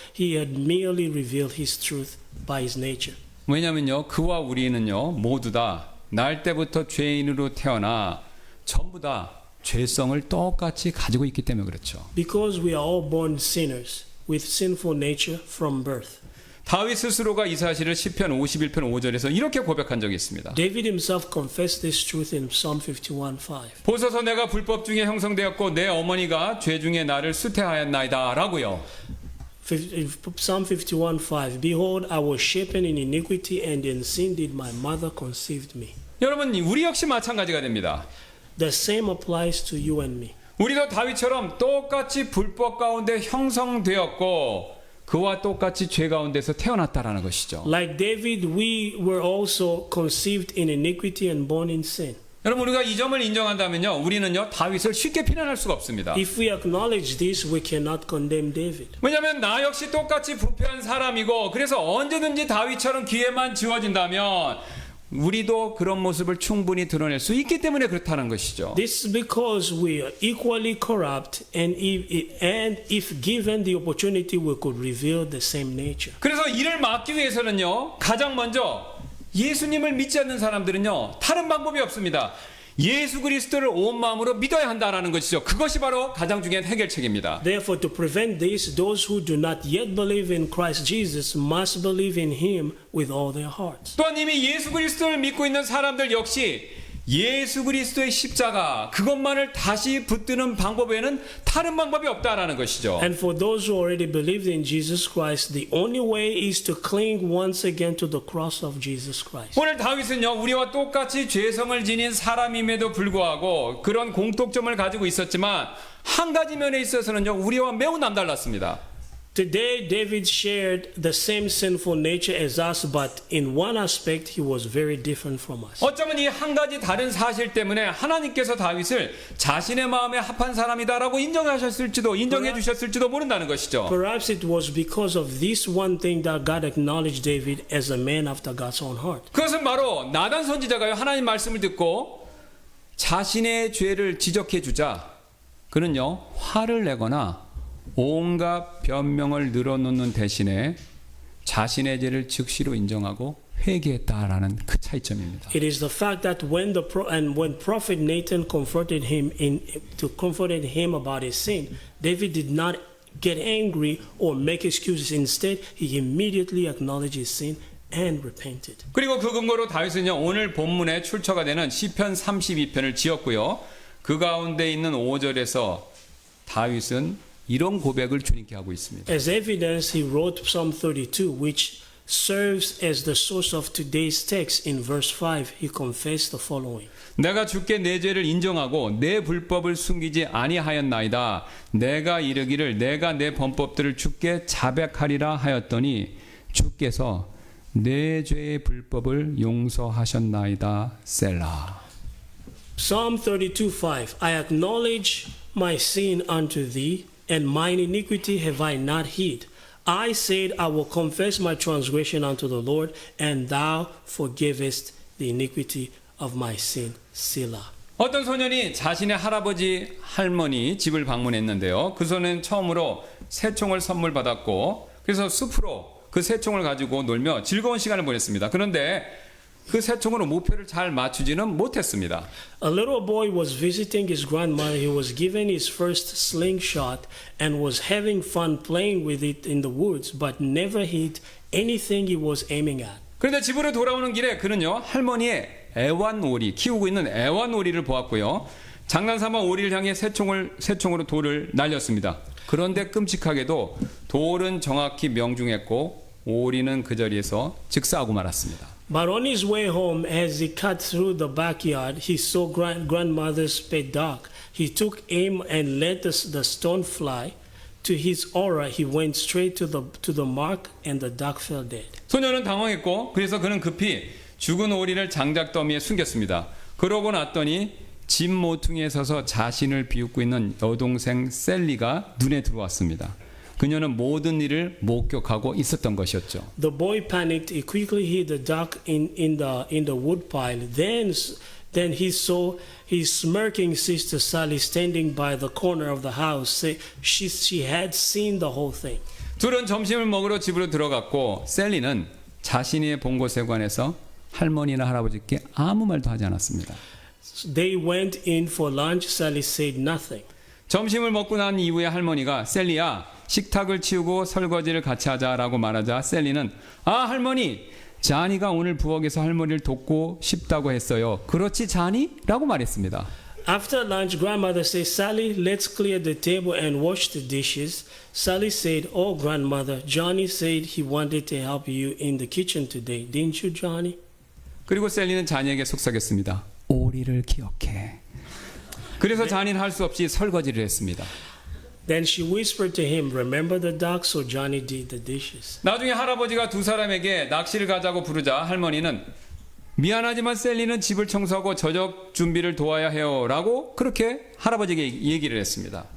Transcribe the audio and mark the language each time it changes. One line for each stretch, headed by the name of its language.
English: He had merely revealed his truth by his nature.
Korean: 왜냐면요 그와 우리는요 모두 다 날 때부터 죄인으로 태어나 전부 다 죄성을 똑같이 가지고 있기 때문에 그렇죠.
English: Because we are all born sinners with sinful nature from birth.
Korean: 다윗 스스로가 이 사실을 시편 51편 5절에서 이렇게 고백한 적이 있습니다.
English: David himself confessed this truth in Psalm 51:5.
Korean: 보소서 내가 불법 중에 형성되었고 내 어머니가 죄 중에 나를 수태하였나이다 라고요.
English: Psalm 51:5. Behold, I was shapen in iniquity, and in sin did my mother conceive me.
Korean: 여러분 우리 역시 마찬가지가 됩니다.
English: The same applies to you and me.
Korean: 우리도 다윗처럼 똑같이 불법 가운데 형성되었고 그와 똑같이 죄 가운데서 태어났다라는 것이죠.
English: Like David, we were also conceived in iniquity and born in sin.
Korean: 여러분 우리가 이 점을 인정한다면요, 우리는요 다윗을 쉽게 비난할 수가 없습니다.
English: If we acknowledge this, we cannot condemn David.
Korean: 왜냐하면 나 역시 똑같이 부패한 사람이고, 그래서 언제든지 다윗처럼 기회만 지워진다면 우리도 그런 모습을 충분히 드러낼 수 있기 때문에 그렇다는 것이죠.
English: This is because we are equally corrupt, and if given the opportunity, we could reveal the same nature.
Korean: 그래서 이를 막기 위해서는요, 가장 먼저 예수님을 믿지 않는 사람들은요 다른 방법이 없습니다. 예수 그리스도를 온 마음으로 믿어야 한다라는 것이죠. 그것이 바로 가장 중요한 해결책입니다.
English: Therefore, to prevent this, those who do not yet believe in Christ Jesus must believe in Him with all their hearts.
Korean: 또한 이미 예수 그리스도를 믿고 있는 사람들 역시 예수 그리스도의 십자가 그것만을 다시 붙드는 방법 외에는 다른 방법이 없다라는 것이죠.
English: And for those who already believed in Jesus Christ, the only way is to cling once again to the cross of Jesus Christ.
Korean: 오늘 다윗은요 우리와 똑같이 죄성을 지닌 사람임에도 불구하고 그런 공통점을 가지고 있었지만 한 가지 면에 있어서는요 우리와 매우 남달랐습니다.
English: Today, David shared the same sinful nature as us, but in one aspect, he was very different from us.
Korean: 어쩌면 이 한 가지 다른 사실 때문에 하나님께서 다윗을 자신의 마음에 합한 사람이다라고 인정해 주셨을지도 모른다는 것이죠.
English: Perhaps it was because of this one thing that God acknowledged David as a man after God's own heart.
Korean: 그것은 바로 나단 선지자가요 하나님 말씀을 듣고 자신의 죄를 지적해 주자 그는요 화를 내거나 온갖 변명을 늘어놓는 대신에 자신의 죄를 즉시로 인정하고 회개했다라는 그 차이점입니다.
English: It is the fact that when Prophet Nathan confronted him about his sin, David did not get angry or make excuses. Instead, he immediately acknowledged his sin and repented.
Korean: 그리고 그 근거로 다윗은요 오늘 본문에 출처가 되는 시편 32편을 지었고요. 그 가운데 있는 5절에서 다윗은 이런 고백을 주님께 하고 있습니다.
English: As evidence, he wrote Psalm 32, which serves as the source of today's text. In verse 5, he confessed the following.
Korean: 내가 주께 내 죄를 인정하고 내 불법을 숨기지 아니하였나이다. 내가 이르기를 내가 내 범법들을 주께 자백하리라 하였더니 주께서 내 죄의 불법을 용서하셨나이다. 셀라.
English: Psalm 32:5. I acknowledge my sin unto thee, and mine iniquity have I not hid. I said, I will confess my transgression unto the Lord, and thou forgivest the iniquity of my sin. Selah.
Korean: 어떤 소년이 자신의 할아버지 할머니 집을 방문했는데요. 그 소년은 처음으로 새총을 선물 받았고 그래서 숲으로 그 새총을 가지고 놀며 즐거운 시간을 보냈습니다. 그런데 그 새총으로 목표를 잘 맞추지는 못했습니다.
English: A little boy was visiting his grandmother. He was given his first slingshot and was having fun playing with it in the woods, but never hit anything he was aiming at.
Korean: 그런데 집으로 돌아오는 길에 그는요 할머니의 애완오리 키우고 있는 애완오리를 보았고요. 장난삼아 오리를 향해 새총으로 돌을 날렸습니다. 그런데 끔찍하게도 돌은 정확히 명중했고 오리는 그 자리에서 즉사하고 말았습니다.
English: But on his way home, as he cut through the backyard, he saw grandmother's pet dog. He took aim and let the stone fly. To his horror, he went straight to the mark, and the dog fell dead.
Korean: 소녀는 당황했고 그래서 그는 급히 죽은 오리를 장작 더미에 숨겼습니다. 그러고 났더니 집 모퉁이에 서서 자신을 비웃고 있는 여동생 셀리가 눈에 들어왔습니다. 그녀는 모든 일을 목격하고 있었던 것이었죠.
English: The boy panicked. He quickly hid the dog in the wood pile. Then he saw his smirking sister Sally standing by the corner of the house. She had seen the whole thing.
Korean: 둘은 점심을 먹으러 집으로 들어갔고 셀리는 자신이 본 곳에 관해서 할머니나 할아버지께 아무 말도 하지 않았습니다.
English: They went in for lunch. Sally said nothing.
Korean: 점심을 먹고 난 이후에 할머니가 셀리야 식탁을 치우고 설거지를 같이 하자라고 말하자 셀리는 할머니 자니가 오늘 부엌에서 할머니를 돕고 싶다고 했어요. 그렇지 자니? 라고 말했습니다.
English: After lunch, grandmother said, Sally, let's clear the table and wash the dishes. Sally said, oh, grandmother, Johnny said he wanted to help you in the kitchen today. Didn't you, Johnny?
Korean: 그리고 셀리는 자니에게 속삭였습니다. 오리를 기억해. 그래서 자니는 할 수 없이 설거지를 했습니다.
English: Then she whispered to him, "Remember the duck?" So Johnny did the dishes.
Korean: 나중에 할아버지가 두 사람에게 낚시를 가자고 부르자 할머니는 미안하지만 셀리는 집을 청소하고 저녁 준비를 도와야 해요 라고 그렇게 할아버지에게 얘기를 했습니다.